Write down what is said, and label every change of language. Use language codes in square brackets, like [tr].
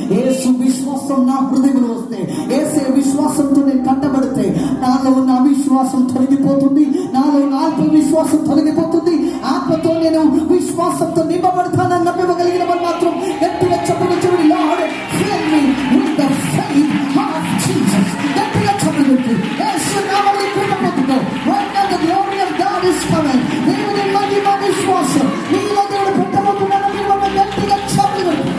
[te] యేసు విశ్వాసం నా హృదయంలో వస్తే, యేసే విశ్వాసంతో నేను కట్టబడితే నాలో ఉన్న అవిశ్వాసం తొలగిపోతుంది, నాలో ఉన్న ఆత్మవిశ్వాసం తొలగిపోతుంది. ఆత్మతో నేను విశ్వాసంతో నింపబడతానని నమ్మగలిగిన వారు మాత్రం గట్టిగా చెప్పండి. చూడండి, [en] Lord fill me with the faith of Jesus. [te] గట్టిగా చెప్పండి. యేసు నామములో కృప పొందుకో. [en] Right now the glory of God is coming. [te] దేవుని మహిమ విశ్వాసం నీలో దేవుడు పెట్టబోతున్నాడని మనం గట్టిగా చెప్పండి.